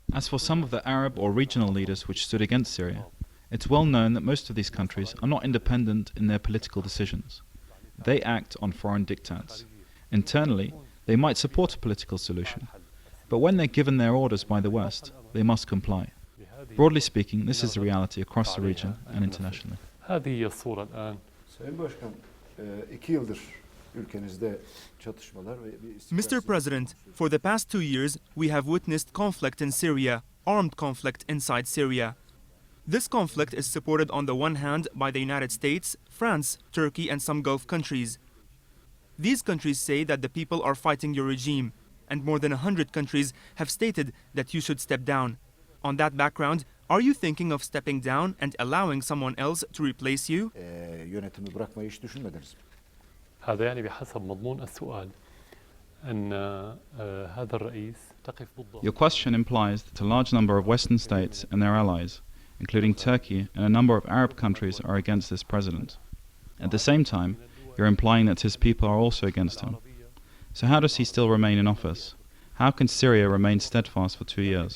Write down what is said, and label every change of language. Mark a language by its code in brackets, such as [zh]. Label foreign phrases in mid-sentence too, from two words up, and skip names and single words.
[en] As for some of the Arab or regional leaders which stood against Syria, it's well known that most of these countries are not independent in their political decisions. They act on foreign diktats. Internally, they might support a political solution, but when they're given their orders by the West, they must comply. Broadly speaking, this is the reality across the region and internationally. [ar] هذه الصورة الآن. [tr] Sayın Başkan, 2 yıldır ülkenizde çatışmalar ve [en] Mr. President, for the past 2 years, we have witnessed conflict in Syria, armed conflict inside Syria. This conflict is supported on the one hand by the United States, France, Turkey and some Gulf countries. These countries say that the people are fighting your regime, and more than 100 countries have stated that you should step down. On that background, are you thinking of stepping down and allowing someone else to replace you? [tr] Yönetimi bırakmayı hiç düşünmediniz mi? [ar] هذا يعني بحسب مضمون السؤال أن هذا الرئيس تقف ضده. [en] Your question implies that a large number of Western states and their allies, including Turkey and a number of Arab countries, are against this president. At the same time, you're implying that his people are also against him. So how does he still remain in office? How can Syria remain steadfast for 2 years?